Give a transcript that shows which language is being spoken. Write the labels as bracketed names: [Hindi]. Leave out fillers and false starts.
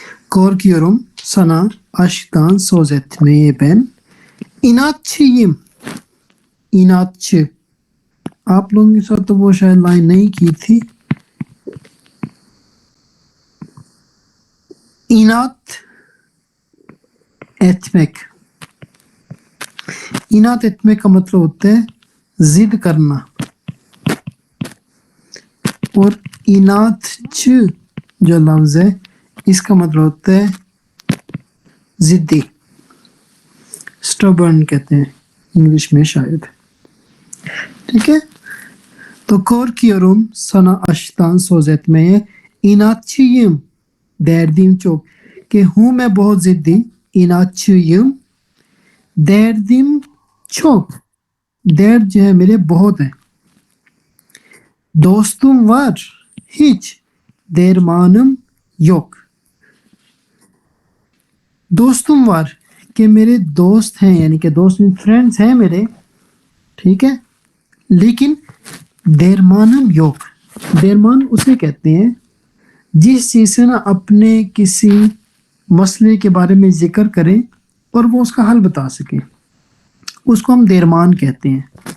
[Turkish] korkuyorum sana aşktan söz etmeye ben, inatçıyım. [Hindi] inatçı, आप लोगों के साथ तो वो शायद लाइन नहीं की थी. [Turkish] inat etmek. [Hindi] inat etmek का मतलब होता है जिद करना. और इनातचु जो लफ्ज है, इसका मतलब होता है जिद्दी, स्टबर्न कहते हैं इंग्लिश में शायद. ठीक है. [Turkish] तो korkuyorum sana aşktan söz etmeye, inatçıyım, derdim çok, [Hindi] कि हूँ मैं बहुत जिद्दी, [Turkish] inatçıyım, derdim çok, dert [Hindi] जो है मेरे बहुत है. [Turkish] dostum var, hiç, dermanım yok. dostum var [Hindi] कि मेरे दोस्त हैं, यानी कि दोस्त फ्रेंड्स हैं मेरे. ठीक है. लेकिन देरमानम yok. देरमान उसे कहते हैं जिस चीज से ना अपने किसी मसले के बारे में जिक्र करें और वो उसका हल बता सके, उसको हम देरमान कहते हैं.